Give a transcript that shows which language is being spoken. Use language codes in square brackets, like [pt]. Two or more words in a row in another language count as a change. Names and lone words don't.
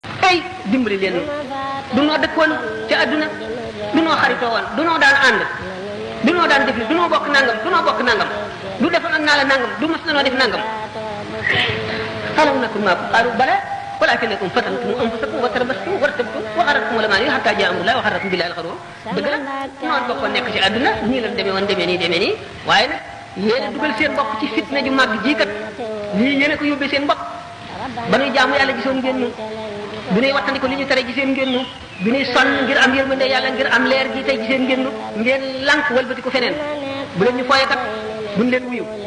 [wo] tey dimbali leen du noo dëkkoon ci àdduna du noo xaritoo woon du noo daan ànd du noo daan def du noo bokk nangam du noo bokk nangam du defal naa la nangam du mas na noo def nangam xalaw nakum maakum xaalu bala [ar] ولكنكم فتنتم انفسكم وتربصتم وارتبتم وغرتكم الاماني حتى جاء امر الله وغركم بالله الغرور [wo] dëgg la noonu bokkoon nekk ci àdduna nii la demee woon demee nii waaye nag yéen a dugal seen bopp ci fitna ju màgg ji kat lii yéen a ko yóbbee seen bopp ba nuy jaamu yàlla gisoon ngeen nu bi nuy wattandiko li ñu tere giseen ngeen nu bi nuy sonn ngir am yërmande yàlla ngir am leer gi tey giseen ngeen nu ngeen lànk wëlbati ko feneen bu leen ñu fooye kat buñ leen wuyu